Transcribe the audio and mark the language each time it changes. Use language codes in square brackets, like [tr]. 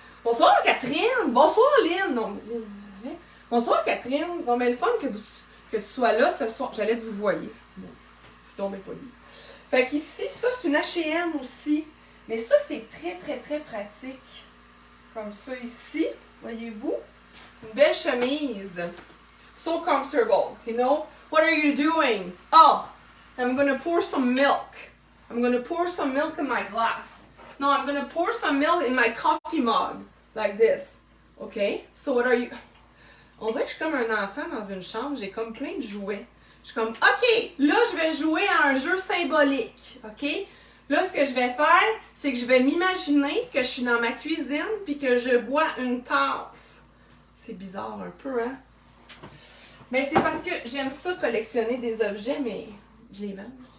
[fr] Bonsoir, Catherine! Bonsoir, Lynn! Non, bonsoir, Catherine! C'est donc bien le fun que tu sois là ce soir. J'allais te vous voyer. Bon, je suis donc bien polie. Fait qu'ici, ça, c'est une H&M aussi. Mais ça, c'est très, très, très pratique. Comme ça ici, voyez-vous? Une belle chemise. [en] So comfortable, you know? What are you doing? Oh, I'm gonna pour some milk. I'm gonna pour some milk in my glass. No, I'm gonna pour some milk in my coffee mug. Like this. Okay? So what are you... [fr] On dirait que je suis comme un enfant dans une chambre, j'ai comme plein de jouets. Je suis comme, OK, là, je vais jouer à un jeu symbolique, OK? Là, ce que je vais faire, c'est que je vais m'imaginer que je suis dans ma cuisine puis que je bois une tasse. C'est bizarre un peu, hein? Mais c'est parce que j'aime ça collectionner des objets, mais je les vends.